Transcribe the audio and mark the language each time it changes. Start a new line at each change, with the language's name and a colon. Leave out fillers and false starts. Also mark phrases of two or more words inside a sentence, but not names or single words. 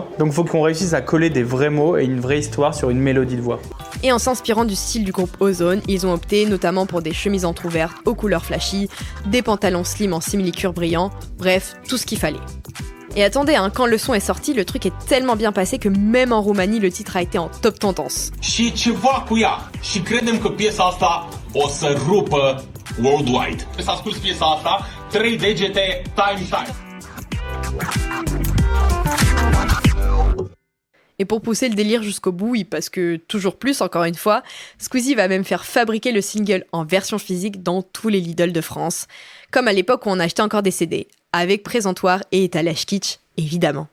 French: Donc il faut qu'on réussisse à coller des vrais mots et une vraie histoire sur une mélodie de voix. Et en s'inspirant du style du groupe Ozone, ils ont opté notamment pour des chemises entrouvertes aux couleurs flashy, des pantalons slim en simili-cuir brillant, bref, tout ce qu'il fallait. Et attendez, quand le son est sorti, le truc est tellement bien passé que même en Roumanie, le titre a été en top tendance.
Romanian: Și ceva cu ea. Și credem că piesa asta o să rupă worldwide. Să asculti piesa asta, 3 degete, time.
French: Et pour pousser le délire jusqu'au bout, parce que toujours plus, encore une fois, Squeezie va même faire fabriquer le single en version physique dans tous les Lidl de France, comme à l'époque où on achetait encore des CD, avec présentoir et étalage kitsch, évidemment.